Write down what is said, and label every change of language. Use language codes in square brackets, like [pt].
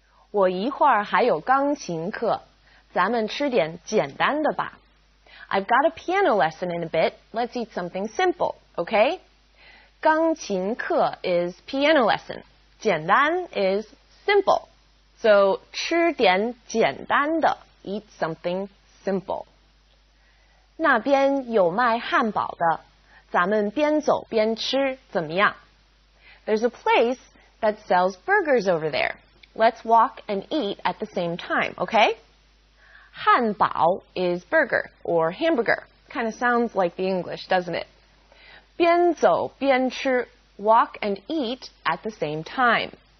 [zh] 我一会儿还有钢琴课，咱们吃点简单的吧。 [en] I've got a piano lesson in a bit. Let's eat something simple, okay? 钢琴课 is piano lesson. 简单 is simple. So [zh] 吃点简单的 [en] eat something simple. [zh] 那边有卖汉堡的，咱们边走边吃怎么样？ [en] There's a place that sells burgers over there. Let's walk and eat at the same time, okay? 汉堡 is burger or hamburger. Kind of sounds like the English, doesn't it? [zh] 边走边吃 [en] walk and eat at the same time.